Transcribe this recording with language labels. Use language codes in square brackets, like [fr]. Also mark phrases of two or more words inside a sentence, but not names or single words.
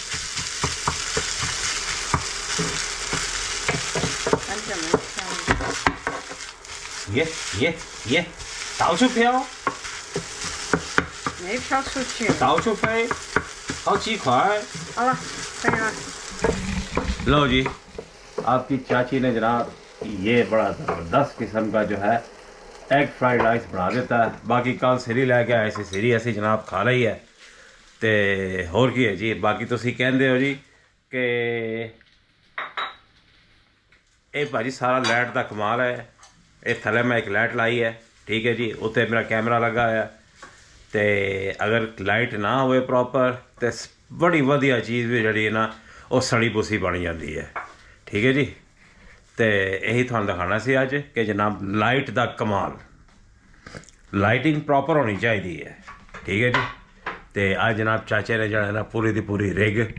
[zh] 完全没飘，耶到处飘没飘出去。到处飞好几块好了，可以了。 [hi] लो जी आपकी चाची ने जनाब ये बड़ा ज़बरदस्त किस्म का जो है [en] egg fried rice [hi] बना देता है [pa] ਬਾਕੀ ਕੱਲ ਸਿਰੀ ਲੈਕੇ ਆਏ ਸੀ ਸਿਰੀ ਅਸੀ ਜਨਾਬ ਖਾ ਲਈ है ਤੇ ਹੋਰ ਕੀ ਹੈ ਜੀ ਬਾਕੀ ਤੁਸੀਂ ਕਹਿੰਦੇ ਹੋ ਜੀ ਕਿ ਇਹ ਭਾਜੀ ਸਾਰਾ ਲਾਈਟ ਦਾ ਕਮਾਲ ਹੈ ਇਹ ਥੱਲੇ ਮੈਂ ਇੱਕ ਲਾਈਟ ਲਾਈ ਹੈ ਠੀਕ ਹੈ ਜੀ ਉੱਤੇ ਮੇਰਾ ਕੈਮਰਾ ਲੱਗਾ ਹੋਇਆ ਤੇ ਅਗਰ ਲਾਈਟ ਨਾ ਹੋਵੇ ਪ੍ਰੋਪਰ ਤੇ ਬੜੀ ਵਧੀਆ ਚੀਜ਼ ਵੀ ਜਿਹੜੀ ਹੈ ਨਾ ਉਹ ਸੜੀ ਬੁਸੀ ਬਣ ਜਾਂਦੀ ਹੈ ਠੀਕ ਹੈ ਜੀ ਤੇ ਇਹੀ ਤੁਹਾਨੂੰ ਦਿਖਾਉਣਾ ਸੀ ਅੱਜ ਕਿ ਜਨਾਬ ਲਾਈਟ ਦਾ ਕਮਾਲ [en] lighting proper [pa] ਹੋਣੀ ਚਾਹੀਦੀ ਹੈ ਠੀਕ ਹੈ ਜੀ ਤੇ ਅੱਜ ਜਨਾਬ ਚਾਚੇ ਨੇ ਜਿਹੜਾ ਨਾ ਪੂਰੀ ਦੀ ਪੂਰੀ ਰਿਗ